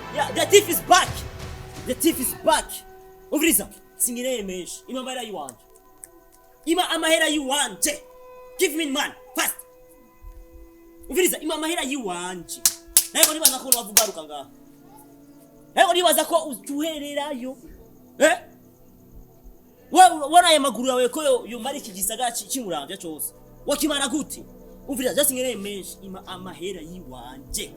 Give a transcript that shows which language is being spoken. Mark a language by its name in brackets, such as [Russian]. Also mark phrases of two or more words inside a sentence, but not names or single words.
[English] the thief is back. The thief is back. [Rundi] Umviriza, singireye menshi. Ima amahera yiwanje. Ima amahera yiwanje. [English] Give me man, fast. [Rundi] Umviriza, ima amahera yiwanje. Nayo nibaza ko wavugaruka ngaha. Nayo nibaza ko utuhererayo. Wana aya maguru yawe ko yo mari iki gisagara cy'Uravye cyose. Wakimara gute? Umviriza, just ngereye menshi ima amahera yiwanje.